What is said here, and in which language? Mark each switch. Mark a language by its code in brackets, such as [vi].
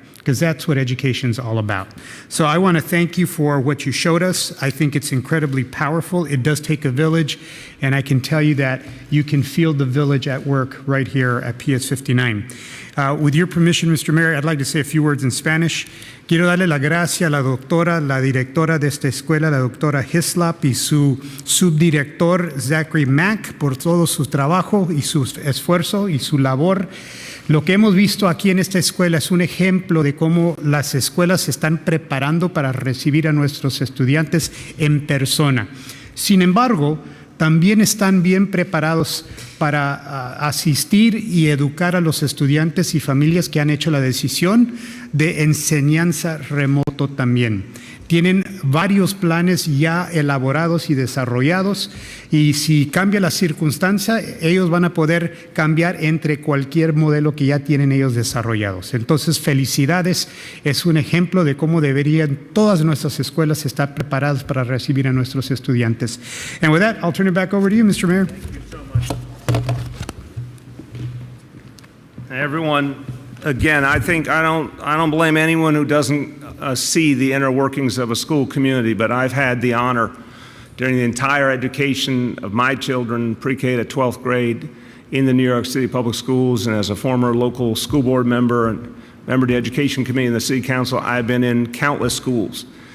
[en] because that's what education is all about. So I want to thank you for what you showed us. I think it's incredibly powerful. It does take a village, and I can tell you that you can feel the village at work right here at PS 59. With your permission, Mr. Mayor, I'd like to say a few words in Spanish. [es] Quiero darle la gracia a la doctora, la directora de esta escuela, la doctora Hislop, y su subdirector, Zachary Mack, por todo su trabajo y su esfuerzo y su labor. Lo que hemos visto aquí en esta escuela es un ejemplo de cómo las escuelas se están preparando para recibir a nuestros estudiantes en persona. Sin embargo, también están bien preparados para asistir y educar a los estudiantes y familias que han hecho la decisión de enseñanza remoto también. Tienen varios planes ya elaborados y desarrollados, y si cambia la circunstancia, ellos van a poder cambiar entre cualquier modelo que ya tienen ellos desarrollados. Entonces, felicidades, es un ejemplo de cómo deberían todas nuestras escuelas estar preparadas para recibir a nuestros estudiantes. [en] And with that, I'll turn it back over to you, Mr. Mayor. Thank you so much. Everyone, again, I think I don't blame anyone who doesn't see the inner workings of a school community, but I've had the honor during the entire education of my children, pre-K to 12th grade, in the New York City Public Schools, and as a former local school board member and member of the Education Committee in the City Council, I've been in countless schools.